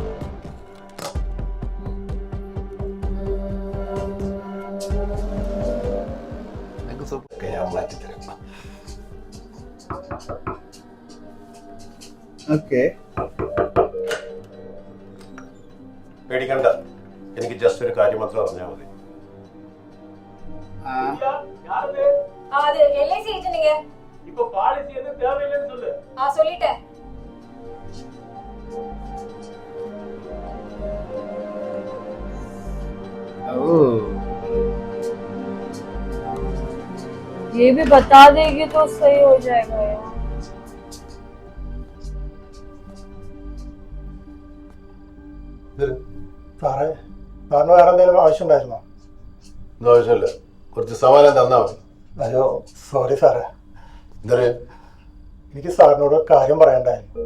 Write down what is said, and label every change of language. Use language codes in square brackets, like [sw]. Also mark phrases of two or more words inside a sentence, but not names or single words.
[ml] ഒക്കെ ഞാൻ മാറ്റിത്തരാം. ഓക്കെ. പേടിക്കണ്ട, എനിക്ക് ജസ്റ്റ് ഒരു കാര്യം മാത്രം അറിഞ്ഞാൽ മതി. [ta] அது LIC ஏஜென்ட் நீங்க இப்போ பாலிசி எதுவும் தேவையில்லைன்னு சொல்லு. சொல்லிட்டேன். [hi] ओह, ये भी बता देगी तो सही हो जाएगा यार. [ml] സാറേ സാറിന് വേറെ എന്തെങ്കിലും ആവശ്യമുണ്ടായിരുന്നോ? ഒന്നും ആവശ്യമില്ല, കുറച്ച് സമാധാനം തന്നാ മതി. അയ്യോ സോറി സാറേ, എന്തൊരു എനിക്ക് സാറിനോട് ഒരു കാര്യം പറയണ്ടായിരുന്നു.